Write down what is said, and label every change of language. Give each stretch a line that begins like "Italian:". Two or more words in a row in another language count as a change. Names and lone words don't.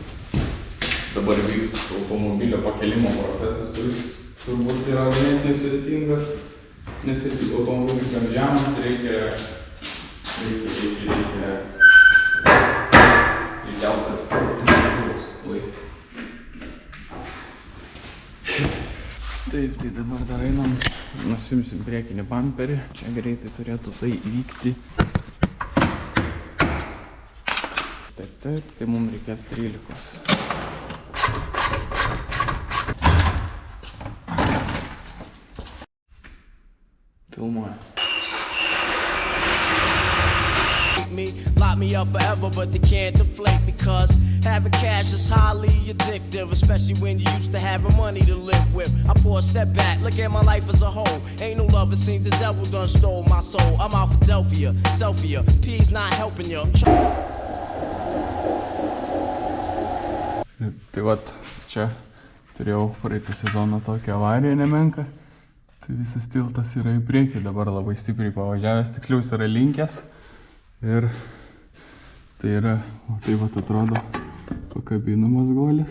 Lithuanian: Dabar vyks automobilio pakelimo procesas, kuris turbūt yra ganėtinai sudėtingas, nes automobilis gan žemas, reikia Taip, tai dabar dar einam, nusimsim priekinį bamperį. Čia greitai turėtų tai įvykti. taip, tai mums reikės 13. Filmuoja.
English: Lock me up forever, but they can't deflate me, cause having cash is highly addictive, especially when you used to having money to live with. I pour a step back, look at my life as a whole. Ain't no love, it seems the devil done stole my soul. I'm out Philadelphia, Selfia, P's not helping you. I'm trying.
Lithuanian: Tai vat, čia turėjau praeitą sezoną tokią avariją nemenką. Tai visas tiltas yra į priekį, dabar labai stipriai pavažiavęs, tiksliau jis yra linkęs. Ir tai yra, o tai vat atrodo pakabinamas guolis.